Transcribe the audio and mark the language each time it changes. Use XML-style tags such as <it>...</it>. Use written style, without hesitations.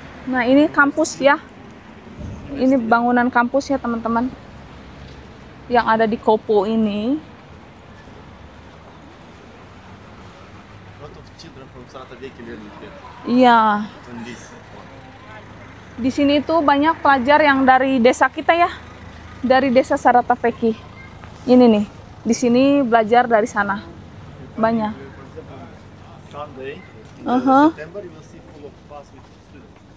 <id>Nah, ini kampus ya. Ini bangunan kampus ya, teman-teman. Yang ada di Kopo ini.</id> <en>Lot of children from Sarataveki learning here.</en> <id>Iya.</id> <en>On this.</en> <id>Di sini tuh banyak pelajar yang dari desa kita ya. Dari desa Sarataveki. Ini nih. Di sini belajar dari sana. Banyak.</id> <en>Sunday, in Uh-huh. September, you will see full of bus with students.</en>